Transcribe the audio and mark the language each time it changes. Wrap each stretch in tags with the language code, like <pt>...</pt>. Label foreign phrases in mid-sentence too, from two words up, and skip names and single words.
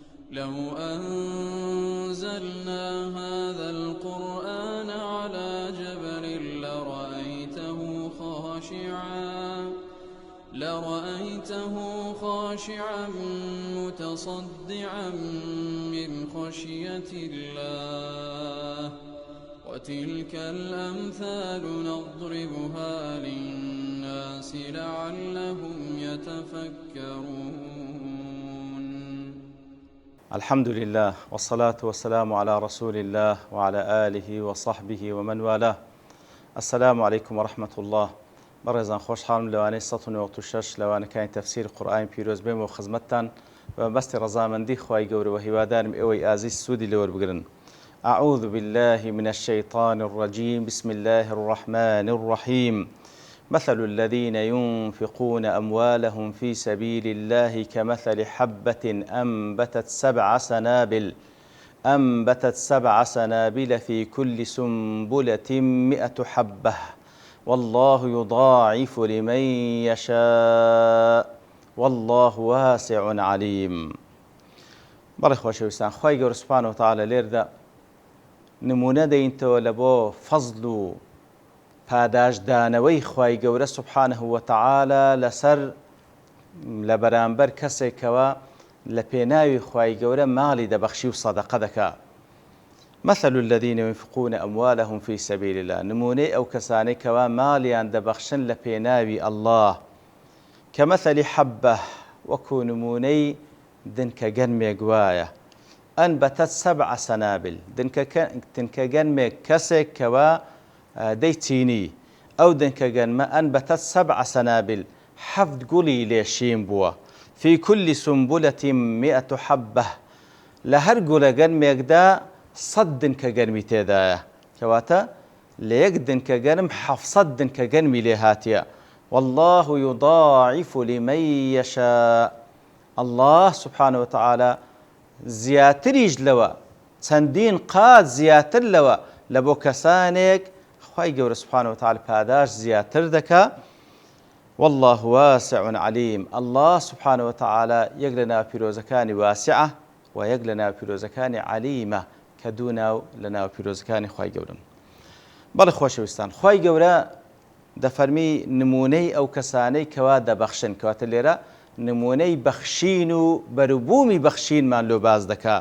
<ar>لو أنزلنا هذا القرآن على جبل لرأيته خاشعا متصدعا من خشية الله وتلك الأمثال نضربها للناس لعلهم يتفكرون. الحمد لله والصلاة والسلام على رسول الله وعلى آله وصحبه ومن والاه. السلام عليكم ورحمة الله.</ar> <ckb>بەڕێزان خۆشحاڵم لەوانەی 1996 لەوانەکانی تەفسیر قورئانی پیرۆز بێم و خزمەتتان بەمەبەستی ڕەزامەندی خوای گەورە و هیوادارم ئێوەی ئازیز سوودی لەوەربگرن.</ckb> <ar>أعوذ بالله من الشيطان الرجيم. بسم الله الرحمن الرحيم. مثل الذين ينفقون أموالهم في سبيل الله كمثل حبة أنبتت سبع سنابل في كل سنبلة 100 حبة والله يضاعف لمن يشاء والله واسع عليم.</ar> <ckb>بەڵێ خۆشەویستان، خوای گەورە</ckb> <ar>سوبحانەهو وتەعالە</ar> <ckb>لێردا نمونە دەینتەوە لە بۆ فەزڵ و پاداشدانەوەی خوای گەورە</ckb> <ar>سوبحانەهو وتەعالە</ar> <ckb>لەسەر لە بەرامبەر کەسێکەوە لە پێناوی خوای گەورە ماڵی دەبەخشی و سەدەقە دەکا.</ckb> <ar>مثل الذين ينفقون أموالهم في سبيل الله،</ar> <ckb>نمونەی ئەو کەسانەی کەوا ماڵیان دەبەخشن لە پێناوی ئەڵڵاه</ckb> <ar>کەمەثەلی حەبە،</ar> <ckb>وەکو نمونەی دنکە گەنمێک وایە</ckb> <ar>ئەنبەتەت سەبع سەنابل،</ar> <ckb>دنکە گەنمێک کەسێک کەوا دەیچینی، ئەو دنکە گەنمە</ckb> <ar>ئەنبەتەت سەبع سەنابل،</ar> <ckb>7 گوڵی لێشین بووە،</ckb> <ar>في كل سنبلة 100 حبة،</ar> <ckb>لە هەر گوڵە گەنمێکدا 100 دنکە گەنمی تێدایە، کەواتە لە یەک دنکە گەنم 700 دنکە گەنمی لێ هاتیە.</ckb> <ar>والله يضاعف لمن يشاء، الله سبحانه وتعالى</ar> <ckb>زیاتریش لەوە چەندین قات زیاتر لەوە لە بۆ کەسانێک خوای گەورە</ckb> <ar>سبحانه وتعالى</ar> <ckb>پاداش زیاتر دەکا.</ckb> <ar>والله واسع عليم، الله سبحانه وتعالى</ar> <ckb>یەک لە ناو پیرۆزەکانی واسعە و یەک لە ناو پیرۆزەکانی عەلیمە کە دوو ناو لە ناو پیرۆزەکانی خوای گەورەن. بەڵێ خۆشەویستان، خوای گەورە دەفەرمی نمونەی ئەو کەسانەی کەوا دەبەخشن، کەواتە لێرە نمونەی بەخشین و بەروبوومی بەخشینمان لۆ باز دەکا.</ckb>